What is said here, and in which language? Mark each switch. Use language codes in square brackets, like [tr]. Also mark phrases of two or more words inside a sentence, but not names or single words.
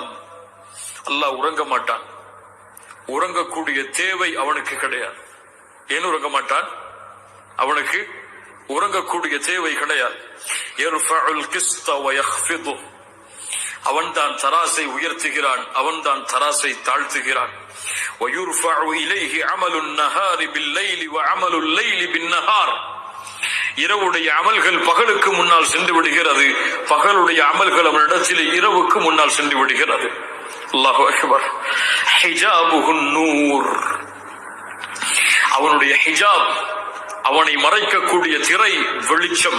[ta] அல்லாஹ் உறங்க மாட்டான். உறங்கக்கூடிய தேவை அவனுக்கு கிடையாது. ஏன் உறங்க மாட்டான்? அவனுக்கு உறங்கக்கூடிய தேவை கிடையாது. [ar] يرفع القسط و يخفض. [ta] அவன்தான் தராசை உயர்த்துகிறான், அவன்தான் தராசை தாழ்த்துகிறான். [ar] وَيُرْفَعُ إِلَيْهِ عَمَلُ النَّهَارِ بِاللَّيْلِ وَعَمَلُ اللَّيْلِ بِالنَّهَارِ. [ta] இரவுடைய அமல்கள் பகலுக்கு முன்னால் சென்று விடுகிறது, பகலுடைய அமல்கள் அவனிடத்திலே இரவுக்கு முன்னால் சென்று விடுகிறது. [ar] الله أكبر. حجابه النور. [ta] அவனுடைய ஹிஜாப், அவனை மறைக்கக்கூடிய திரை வெளிச்சம்.